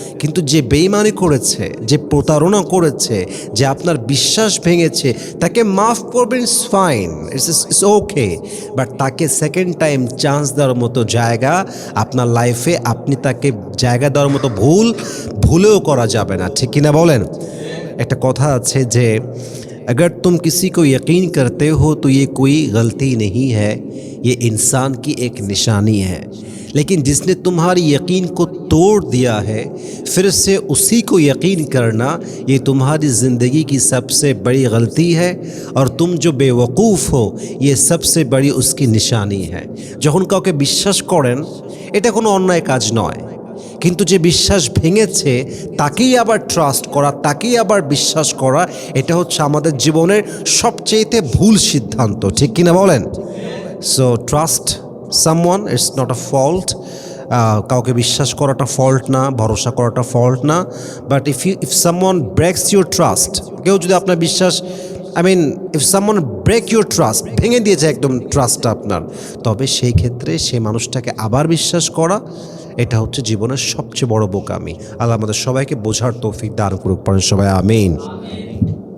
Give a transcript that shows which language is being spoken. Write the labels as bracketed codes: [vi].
[bn] কিন্তু যে বেইমানি করেছে, যে প্রতারণা করেছে, যে আপনার বিশ্বাস ভেঙেছে, তাকে মাফ করবেন, [en] it's fine, it's okay, [bn] but তাকে সেকেন্ড টাইম চান্স দেওয়ার মতো জায়গা আপনার লাইফে, আপনি তাকে জায়গা দেওয়ার মতো ভুলেও করা যাবে না। ঠিক কিনা বলেন? একটা কথা আছে যে [hi] अगर तुम किसी को यकीन करते हो तो ये कोई गलती नहीं है, ये इंसान की एक निशानी है। लेकिन जिसने तुम्हारी यकीन को तोड़ दिया है, फिर से उसी को यकीन करना, ये तुम्हारी ज़िंदगी की सबसे बड़ी गलती है, और तुम जो बेवकूफ़ हो ये सबसे बड़ी उसकी निशानी है। [bn] যখন কাউকে বিশ্বাস করেন, এটা কোনো অন্যায় কাজ নয়, কিন্তু যে বিশ্বাস ভেঙেছে তাকেই আবার ট্রাস্ট করা, তাকেই আবার বিশ্বাস করা, এটা হচ্ছে আমাদের জীবনের সবচেয়েতে ভুল সিদ্ধান্ত। ঠিক কিনা বলেন? [en] So trust someone, it's not a fault. [bn] কাউকে বিশ্বাস করাটা ফল্ট না, ভরসা করাটা ফল্ট না, [en] but if someone breaks your trust, [bn] কেউ যদি আপনার বিশ্বাস [en] if someone break your trust, [bn] ভেঙে দিয়েছে একদম ট্রাস্টটা আপনার, তবে সেই ক্ষেত্রে সেই মানুষটাকে আবার বিশ্বাস করা, এটা হচ্ছে জীবনের সবচেয়ে বড় বোকামি। আল্লাহ আমাদের সবাইকে বোঝার তৌফিক দান করুক, পড়েন সবাই আমিন।